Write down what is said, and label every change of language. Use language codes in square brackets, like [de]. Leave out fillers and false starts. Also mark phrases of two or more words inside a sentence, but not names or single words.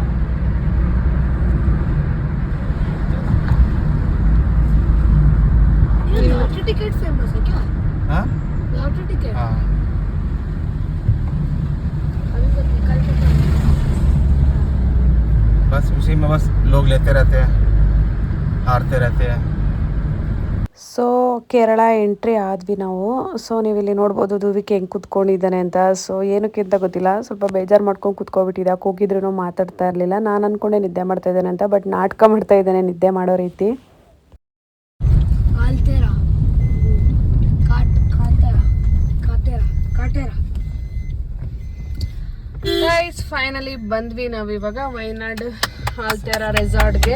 [hi] ये लॉटरी टिकट फेमस है क्या? हाँ लॉटरी टिकट हाँ अभी तक निकल के बस उसी में बस लोग लेते रहते हैं, हारते रहते हैं. [kn] ಸೊ ಕೇರಳ ಎಂಟ್ರಿ ಆದ್ವಿ ನಾವು. ಸೊ ನೀವು ಇಲ್ಲಿ ನೋಡ್ಬೋದು ಧುವಿಕೆ ಹೆಂಗೆ ಕುತ್ಕೊಂಡಿದ್ದಾನೆ ಅಂತ. ಸೊ ಏನಕ್ಕೆ ಅಂತ ಗೊತ್ತಿಲ್ಲ, ಸ್ವಲ್ಪ ಬೇಜಾರು ಮಾಡ್ಕೊಂಡು ಕುತ್ಕೊಬಿಟ್ಟಿದ್ದ. ಕೂಗಿದ್ರೂ ಮಾತಾಡ್ತಾ ಇರಲಿಲ್ಲ. ನಾನು ಅನ್ಕೊಂಡೆ ನಿದ್ದೆ ಮಾಡ್ತಾ ಇದ್ದಾನೆ ಅಂತ, ಬಟ್ ನಾಟಕ ಮಾಡ್ತಾ ಇದ್ದಾನೆ ನಿದ್ದೆ ಮಾಡೋ ರೀತಿ. ಗೈಸ್ ಫೈನಲಿ ಬಂದ್ವಿ ನಾವು ಇವಾಗ ವಯನಾಡ್ ಆಲ್ತೆರಾ ರೆಸಾರ್ಟ್ಗೆ.